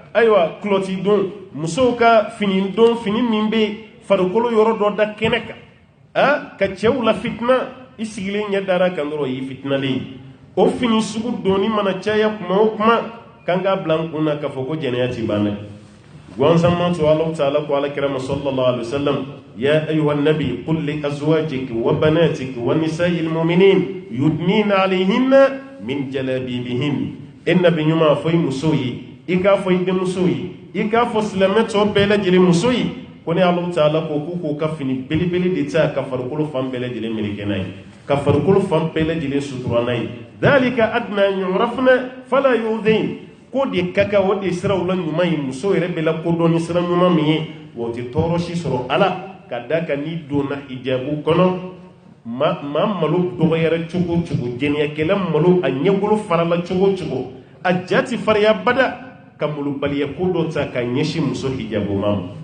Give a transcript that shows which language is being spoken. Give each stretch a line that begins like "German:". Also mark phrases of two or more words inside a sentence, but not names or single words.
Bambara: ayiwa kulɔti don musow ka fini don fini min bɛ farikolo yɔrɔ dɔ da kɛnɛ kan ka cɛw la fitina i sigilen ɲɛ dara kan dɔrɔn o y'i fitinalen ye o fini sugu donni mana caya kuma o kuma kan k'a bila n kun na k'a fɔ ko jɛnɛya ti ban dɛ gansan ma to Alahu Taala ko alakira ma
Arabic: صلى الله عليه وسلم يا أيها النبي قل لأزواجك وبناتك ونساء المؤمنين يدنين عليهن من جلابيبهن
Bambara: nabi ɲuman fɔ i muso ye i k'a fɔ i denmuso ye i k'a fɔ silamɛ tɔ bɛɛ lajɛlen muso ye ko ne Alahu Taala ko k'u k'u ka fini belebele de ta ka farikolo fan bɛɛ lajɛlen meleke n'a ye ka farikolo fan bɛɛ lajɛlen sutura n'a ye
Arabic: ذلك أدنى أن يعرفن فلا يؤذين
Bambara: ko de ka kan o de siraw la ɲuman ye muso yɛrɛ bɛ lakodɔn ni sira ɲuman min ye o tɛ tɔɔrɔ si sɔrɔ ala ka da kan n'i donna hijabu kɔnɔ maa malo dɔgɔyara cogo o cogo jɛnɛyakɛla malo a ɲɛbolo farala cogo o cogo a ja ti farinya bada ka malobaliya ko dɔ ta ka ɲɛsin muso hijabuma ma